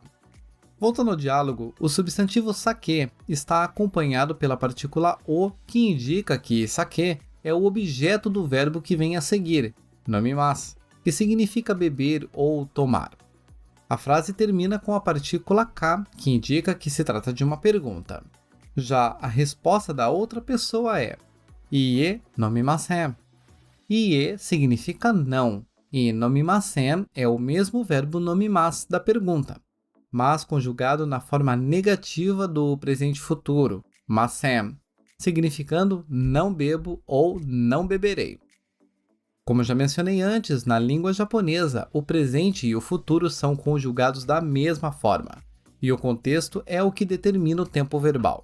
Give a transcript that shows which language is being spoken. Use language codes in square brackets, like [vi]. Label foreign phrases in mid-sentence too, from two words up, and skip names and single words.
[pt] Voltando ao diálogo, o substantivo sake está acompanhado pela partícula o, que indica que sake é o objeto do verbo que vem a seguir, nomimasu, que significa beber ou tomar. A frase termina com a partícula K, que indica que se trata de uma pergunta. Já a resposta da outra pessoa é [ja] いいえ飲みません. [pt] Iie significa não, e nomimasen é o mesmo verbo nomimasu da pergunta, mas conjugado na forma negativa do presente futuro, masen. significando não bebo ou não beberei. Como já mencionei antes, na língua japonesa, o presente e o futuro são conjugados da mesma forma, e o contexto é o que determina o tempo verbal.